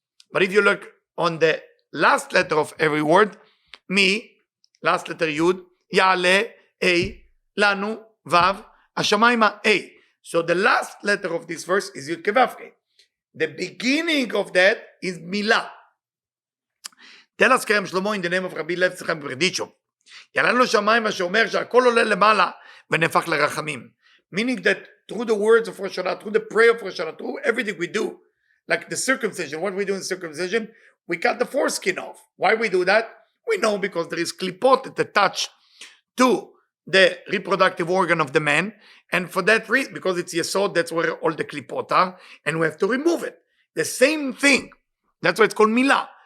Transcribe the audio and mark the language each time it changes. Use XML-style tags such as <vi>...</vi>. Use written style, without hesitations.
<en>But if you look on the last letter of every word, Mi, last letter Yud, Ya'ale, A, Lanu, Vav, Hashamayma, A. So the last letter of this verse is Yud Kevavke. The beginning of that is Milah. Tell us Kerem Shlomo in the name of Rabbi Levi Yitzchak Berdichov.</en> <he>יעלה לו שמיימה שאומר שהכל עולה למעלה ונהפך לרחמים.</he> <en>Meaning that through the words of Rosh Hashanah, through the prayer of Rosh Hashanah, through everything we do, like the circumcision, what we do in circumcision, we cut the foreskin off. Why we do that? We know because there is klipot that attach to the reproductive organ of the man, and for that reason, because it's yesod, that's where all the klipot are, and we have to remove it. The same thing. That's why it's called milah.</en>